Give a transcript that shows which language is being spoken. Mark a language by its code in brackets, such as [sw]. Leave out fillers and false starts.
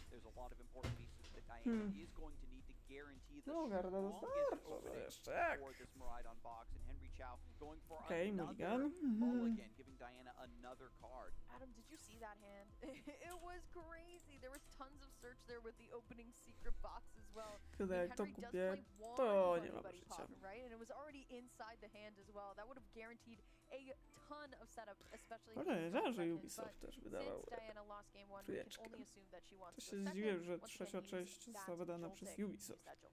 [en] There's a lot of important pieces that Diana is going to need to guarantee the strongest opening for this Miraidon box. And Henry Chow going for another mulligan, giving Diana another card. Adam, did you see that hand? It was crazy. There was tons of search there with the opening secret box as well. [pl] Kiedy jak to kupię, to nie mam życia. [en] Right? And it was already inside the hand as well. That would have guaranteed a ton of setup, especially [pl] Ale nie wiedziałem, że Ubisoft też wydawał trójeczkę. To się zdziwiłem, że trzecia część została wydana przez Ubisoft.